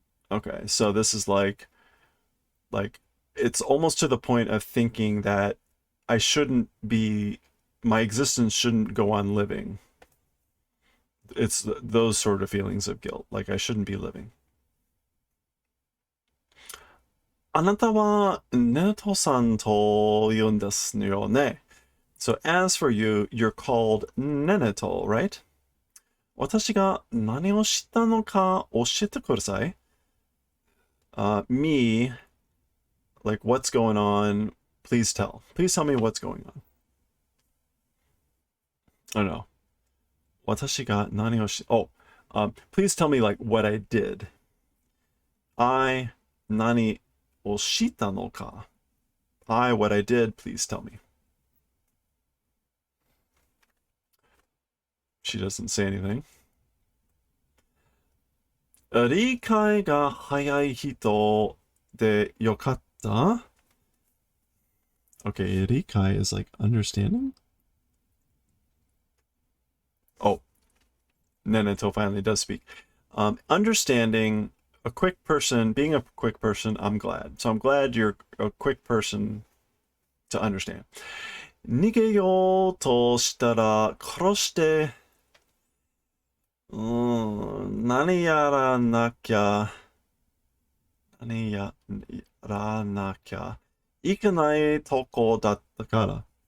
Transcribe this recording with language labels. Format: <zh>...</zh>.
<en>Okay, so this is like it's almost to the point of thinking that I shouldn't be, my existence shouldn't go on living. It's those sort of feelings of guilt, like I shouldn't be living.</en> <ja>あなたはネトさんと言うんですよね。</ja> <en>So as for you, you're called Neneto, right?</en> <ja>私が何をしたのか教えてください。</ja> <en>Me, like what's going on, please tell. Please tell me what's going on. Oh no.</en> <ja>私が何をし、</ja> <en>oh, please tell me like what I did.</en> <ja>I 何をしたのか.</ja> <en>I, what I did, please tell me. She doesn't say anything.</en> <ja>理解が早い人でよかった?</ja> <en>Okay, 理解 is like understanding? Oh, Neneto finally does speak. Understanding, a quick person, being a quick person, I'm glad. So I'm glad you're a quick person to understand.</en> <ja>逃げようとしたら殺して、何やらなきゃ、何やらなきゃいけないとこだったから。</ja>